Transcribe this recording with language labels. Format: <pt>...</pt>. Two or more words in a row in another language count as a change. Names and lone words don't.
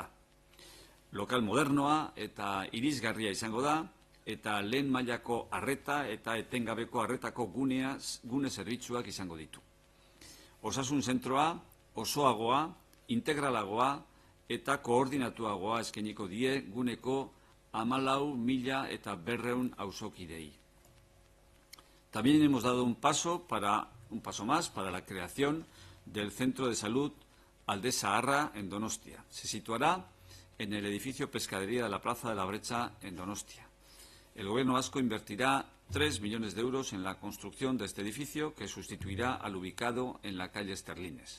<eu>Lokal modernoa eta irisgarria izango da, eta lehen mailako arreta eta etengabeko arretako gune zerbitzuak izango ditu. Osasun zentroa osoagoa, integralagoa eta koordinatuagoa eskainiko die guneko 14.200 auzokidei.</eu> <es>También hemos dado un paso más para la creación del Centro de Salud Alde Zaharra en Donostia. Se situará en el edificio Pescadería de la Plaza de la Bretxa en Donostia. El Gobierno vasco invertirá 3 millones de euros en la construcción de este edificio, que sustituirá al ubicado en la calle Esterlines.</es>